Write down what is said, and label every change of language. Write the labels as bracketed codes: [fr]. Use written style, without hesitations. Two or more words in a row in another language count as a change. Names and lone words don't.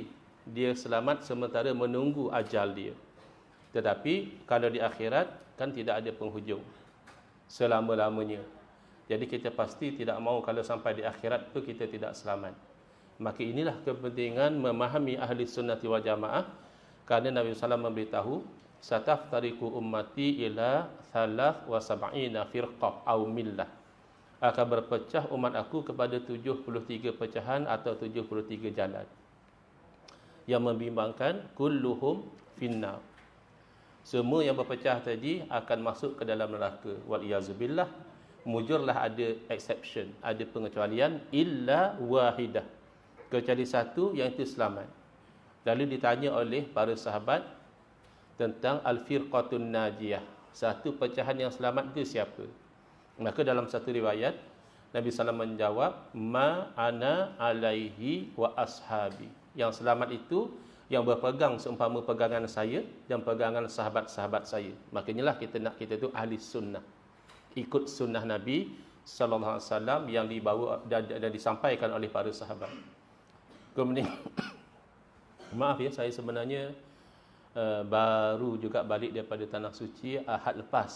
[ms] Dia selamat sementara menunggu ajal dia. Tetapi kalau di akhirat kan tidak ada penghujung selama-lamanya. Jadi kita pasti tidak mahu kalau sampai di akhirat tu kita tidak selamat. Maka inilah kepentingan memahami ahli [ar] السنة والجماعة. [ms] Kerana Nabi SAW memberitahu, [ar] ستفترق أمتي إلى 73 فرقة أو ملة. [ms] Akan berpecah umat aku kepada 73 pecahan atau 73 jalan. Yang membimbangkan, [ar] كلهم في النار. [ms] Semua yang berpecah tadi akan masuk ke dalam neraka. Wal-iyazubillah. Mujurlah ada exception, ada pengecualian, [ar] إلا واحدة. [ms] Kecuali satu yang itu selamat. Lalu ditanya oleh para sahabat tentang [ar] الفرقة الناجية. [ms] Satu pecahan yang selamat itu siapa? Maka dalam satu riwayat Nabi SAW menjawab, [ar] ما أنا عليه وأصحابي. [ms] Yang selamat itu yang berpegang seumpama pegangan saya dan pegangan sahabat-sahabat saya. Makanya lah kita nak kita tu ahli sunnah. ikut sunnah Nabi [ar] صلى الله عليه وسلم [ms] yang dibawa dan disampaikan oleh para sahabat. Kemudian maaf ya, saya sebenarnya baru juga balik daripada tanah suci Ahad lepas.